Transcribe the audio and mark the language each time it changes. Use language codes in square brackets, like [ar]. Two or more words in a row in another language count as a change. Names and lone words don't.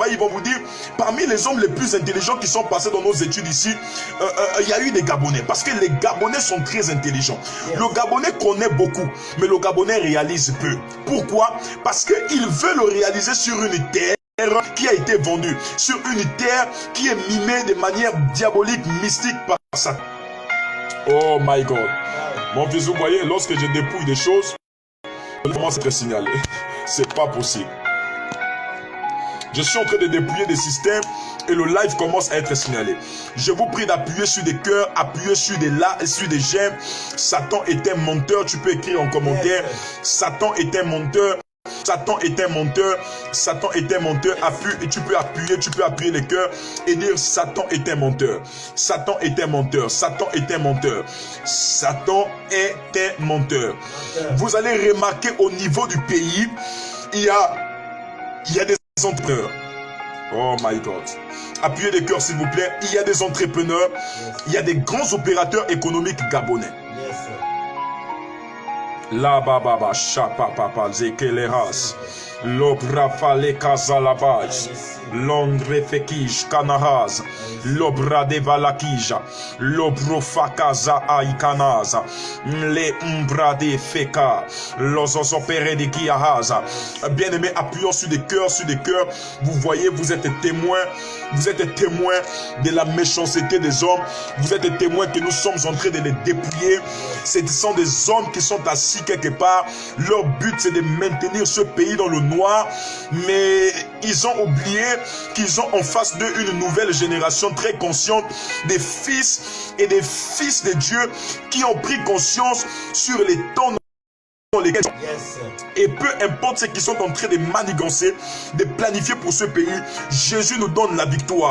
[fr] Ils vont vous dire, parmi les hommes les plus intelligents qui sont passés dans nos études ici, il y a eu des Gabonais. Parce que les Gabonais sont très intelligents. Le Gabonais connaît beaucoup, mais le Gabonais réalise peu. Pourquoi? Parce qu'il veut le réaliser sur une terre qui a été vendue, sur une terre qui est mimée de manière diabolique, mystique par Satan. [en] Oh my God. [fr] Mon fils, vous voyez, lorsque je dépouille des choses, je commence à être signalé. C'est pas possible. Je suis en train de dépouiller des systèmes et le live commence à être signalé. Je vous prie d'appuyer sur des cœurs, appuyer sur des likes, sur des j'aime. Satan est un menteur. Tu peux écrire en commentaire. Satan est un menteur. Satan est un menteur. Satan est un menteur. Appuie et tu peux appuyer les cœurs et dire Satan est un menteur. Satan est un menteur. Satan est un menteur. Satan est un menteur. Vous allez remarquer au niveau du pays, il y a des entrepreneurs. [en] Oh my God. [fr] Appuyez les cœurs s'il vous plaît. Il y a des entrepreneurs. Il y a des grands opérateurs économiques gabonais. La baba chapa papa zekeleras l'obra fale kazalabaj l'ongre fekij kanahaz l'obra de valakija l'obro fakaza aikanaza le umbra de feka los opérés de kiahaza. Bien aimé, appuyons sur des cœurs, vous voyez, vous êtes témoins de la méchanceté des hommes, vous êtes témoins que nous sommes en train de les dépouiller. Ce sont des hommes qui sont assis quelque part, leur but c'est de maintenir ce pays dans le noir, mais ils ont oublié qu'ils ont en face d'eux une nouvelle génération très consciente, des fils et des fils de Dieu qui ont pris conscience sur les temps dans lesquels et peu importe ce qu'ils sont en train de manigancer, de planifier pour ce pays, Jésus nous donne la victoire.